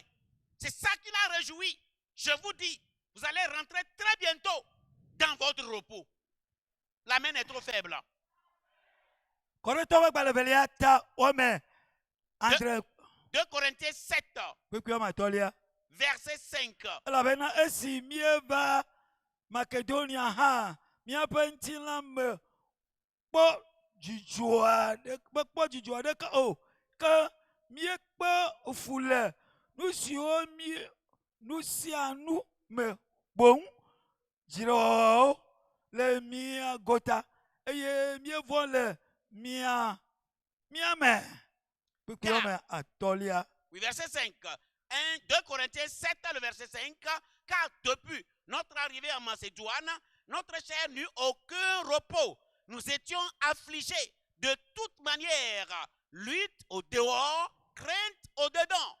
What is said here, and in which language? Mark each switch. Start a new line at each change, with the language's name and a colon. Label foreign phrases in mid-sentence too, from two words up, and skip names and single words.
French: C'est ça qui l'a réjoui. Je vous dis, vous allez rentrer très bientôt dans votre repos. La main est trop faible. 2 Corinthiens 7, verset 5.
Ewe: elabena esi mieva Makedonia ha miaƒe ŋutilã me kpɔ dzidzɔa ɖeka o ke miekpe fu le nu siwo nu sia nu me boŋ dziɖɔwɔwo le mia gota eye mievɔ le mia me kpekpewo me atɔlia.
French: Oui, verset 5. 2 Corinthiens 7, le verset 5. Car depuis notre arrivée en Macédoine, notre chair n'eut aucun repos. Nous étions affligés de toute manière. Lutte au dehors, crainte au dedans.